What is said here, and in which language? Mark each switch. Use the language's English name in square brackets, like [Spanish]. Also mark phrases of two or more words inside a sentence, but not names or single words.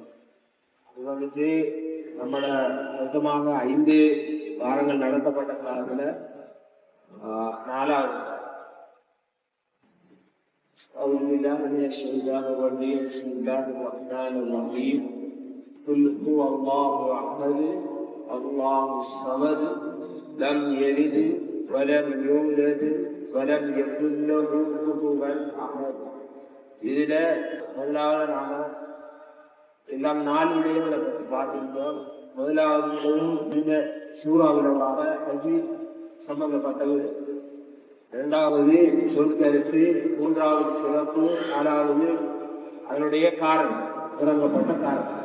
[Tamil] இது வந்துட்டு நம்மளோட மொத்தமாக 5 வாரங்கள் நடத்தப்பட்ட கிளாஸ்ல 4வது. [Arabic] أعوذ بالله من الشيطان الرجيم بسم الله الرحمن الرحيم قل هو الله أحد الله الصمد لم يلد ولم يولد ولم يكن له كفوا أحد. [Tamil] இதுல முதலாவது நாம எல்லாம் 4 விடயங்களை பற்றி பார்த்திருந்தோம். முதலாவது இந்த சூறாவிலாக கல்வி சம்பந்தப்பட்டது. 2வது சொற்கருத்து, 3வது சிறப்பு, 4வது அதனுடைய காரணம், இறங்கப்பட்ட காரணம்.